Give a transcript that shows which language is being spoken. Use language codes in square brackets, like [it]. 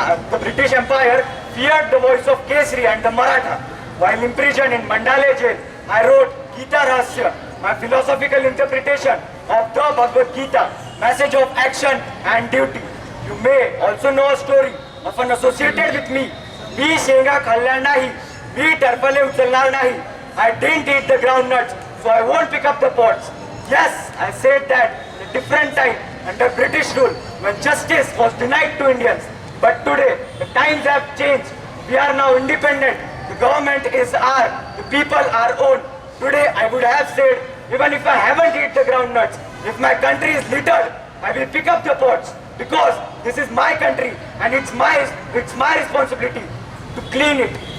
[en] The British Empire feared the voice of Kesari and the Maratha. While imprisoned in Mandale jail, I wrote Gita Rahasya, my philosophical interpretation of the Bhagavad Gita, message of action and duty. You may also know a story of an associated with me. [mr] मी शेंगा खाल्ल्या नाही, मी टरफले उचलणार नाही. [en] I didn't eat the groundnuts, so I won't pick up the pods. Yes, I said that in a different time under British rule when justice was denied to Indians. But today, the times have changed. We are now independent. The government is our, the people are own. Today I would have said, even if I haven't eaten the groundnuts, if my country is littered, I will pick up the pots because this is my country and it's my responsibility to clean it.